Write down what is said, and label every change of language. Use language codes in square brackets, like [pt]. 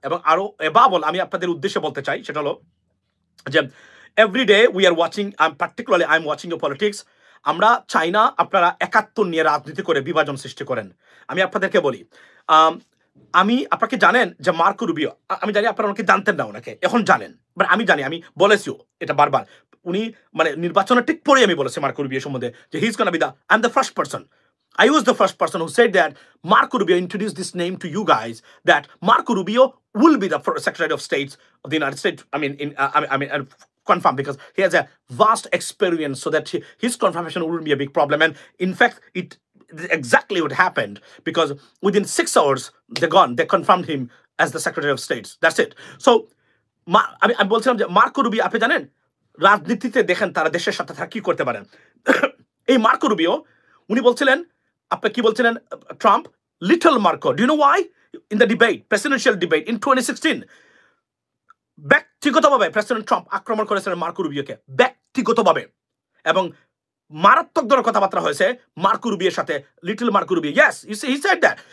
[bn] এবং আরো এবাবল আমি আপনাদের উদ্দেশ্যে বলতে চাই, সেটা হলো যে [en] Every day we are watching, particularly I am watching your politics. [bn] আমরা চাই না আপনারা একাত্তর নিয়ে রাজনীতি করে বিভাজন সৃষ্টি করেন। আমি আপনাদেরকে বলি, আমি আপনাকে জানেন যে মার্কো রুবিও, আমি জানি আপনারা ওনাকে জানতেন না, ওনাকে এখন জানেন, [en] but [bn] আমি জানি, আমি বলেছিও এটা বারবার। উনি মানে নির্বাচনের ঠিক পরে আমি বলেছি মার্কো রুবিও সম্বন্ধে যে [en] He is gonna be the, I am the first person, I was the first person who said that Marco Rubio introduced this name to you guys, that Marco Rubio will be the first Secretary of State of the United States. I mean, confirmed, because he has a vast experience, so that his confirmation wouldn't be a big problem. And in fact, it exactly what happened, because within 6 hours, they confirmed him as the Secretary of State. That's it. So, [bn] আমি বলছিলাম যে Marco Rubio, আপনি জানেন রাজনীতিতে দেখেন তারা দেশের সাথে তারা কি করতে পারেন। এই মার্কো রুবিও উনি বলছিলেন, আপনি কি বলছিলেন, Trump little Marco, [en] Do you know why? In the debate, presidential debate in 2016, [bn] ব্যক্তিগতভাবে প্রেসিডেন্ট ট্রাম্প আক্রমণ করেছিলেন মার্কো রুবিওকে, ব্যক্তিগতভাবে, এবং মারাত্মক ধরনের কথাবার্তা হয়েছে মার্কো রুবিওর সাথে, little Marco Rubio, [en] Yes, he said that.